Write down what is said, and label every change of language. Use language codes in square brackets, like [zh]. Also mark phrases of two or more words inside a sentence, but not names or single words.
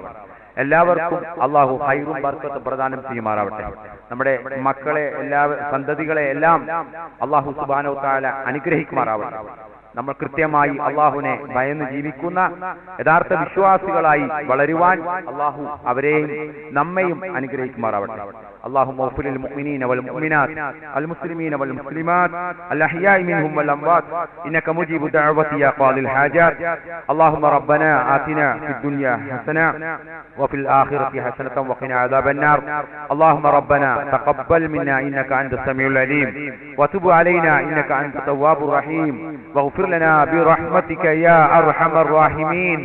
[ml] എല്ലാവർക്കും അല്ലാഹു ഖൈറും ബർക്കത്തും പ്രദാനം ചെയ്യുമാറാവട്ടെ. നമ്മുടെ മക്കളെ എല്ലാ സന്തതികളെ എല്ലാം [ar] الله سبحانه وتعالى [ml] അനുഗ്രഹിക്കുമാറാവട്ടെ. നമ്മൾ കൃത്യമായി അല്ലാഹുവിനെ ഭയന്ന് ജീവിക്കുന്ന യഥാർത്ഥ വിശ്വാസികളായി വളരുവാൻ അല്ലാഹു അവരെയും നമ്മയും അനുഗ്രഹിക്കുമാറാവട്ടെ. [ar] اللهم اغفر للمؤمنين والمؤمنات المسلمين والمسلمات الأحياء منهم والأموات إنك مجيب دعوة يا قاضي الحاجات. اللهم ربنا آتنا في الدنيا حسنة وفي الآخرة حسنة وقنا عذاب النار. اللهم ربنا تقبل منا إنك أنت السميع العليم وتب علينا إنك أنت التواب الرحيم واغفر لنا برحمتك يا أرحم الراحمين.